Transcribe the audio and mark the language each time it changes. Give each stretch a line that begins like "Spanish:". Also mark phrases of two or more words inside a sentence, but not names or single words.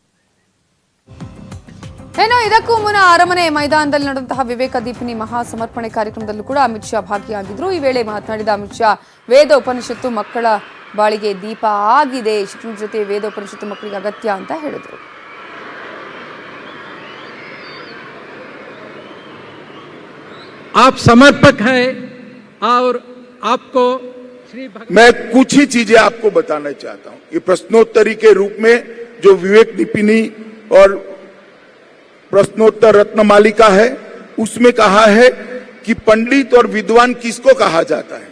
Kannada: ಏನೋ ಇದಕ್ಕೂ ಮುನ್ನ ಅರಮನೆ ಮೈದಾನದಲ್ಲಿ ನಡೆದಂತಹ ವಿವೇಕ ದೀಪಿನಿ ಮಹಾ ಸಮರ್ಪಣೆ ಕಾರ್ಯಕ್ರಮದಲ್ಲೂ ಕೂಡ ಅಮಿತ್ ಶಾ ಭಾಗಿಯಾಗಿದ್ರು. ಈ ವೇಳೆ ಮಾತನಾಡಿದ ಅಮಿತ್ ಶಾ, ವೇದ ಉಪನಿಷತ್ತು ಮಕ್ಕಳ ಬಾಳಿಗೆ ದೀಪ ಆಗಿದೆ, ಶಿಕ್ಷಣದ ಜೊತೆ ವೇದ ಉಪನಿಷತ್ತು ಮಕ್ಕಳಿಗೆ ಅಗತ್ಯ ಅಂತ ಹೇಳಿದ್ರು.
Hindi: आप समर्पक हैं और आपको मैं कुछ ही चीजें आपको बताना चाहता हूं. ये प्रश्नोत्तरी के रूप में जो विवेक दीपिनी और प्रश्नोत्तर रत्नमालिका है उसमें कहा है कि पंडित और विद्वान किसको कहा जाता है.